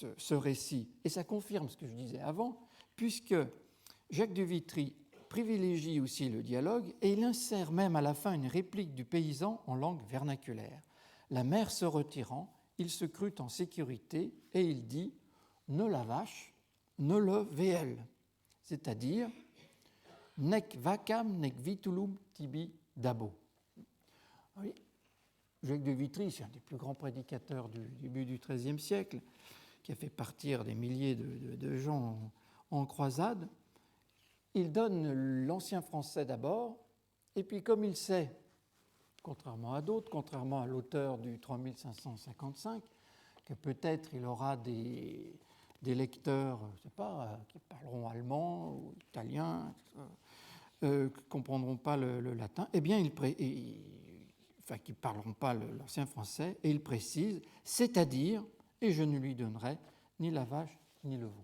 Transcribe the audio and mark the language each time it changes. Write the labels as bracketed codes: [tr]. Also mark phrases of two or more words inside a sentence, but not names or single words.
[fr] Et ça confirme ce que je disais avant, puisque Jacques de Vitry privilégie aussi le dialogue et il insère même à la fin une réplique du paysan en langue vernaculaire. La mère se retirant, il se crut en sécurité et il dit « [fro] Ne la vache, ne le véel [fr] », c'est-à-dire « [la] Nec vacam, nec vitulum tibi dabo ». [fr] Oui, Jacques de Vitry, c'est un des plus grands prédicateurs du début du XIIIe siècle, qui a fait partir des milliers de gens en croisade. Il donne l'ancien français d'abord, et puis comme il sait, contrairement à d'autres, contrairement à l'auteur du 3555, que peut-être il aura des lecteurs, je ne sais pas, qui parleront allemand ou italien, qui ne comprendront pas le latin, eh bien, qui ne parleront pas l'ancien français, et il précise, c'est-à-dire, et je ne lui donnerai ni la vache ni le veau.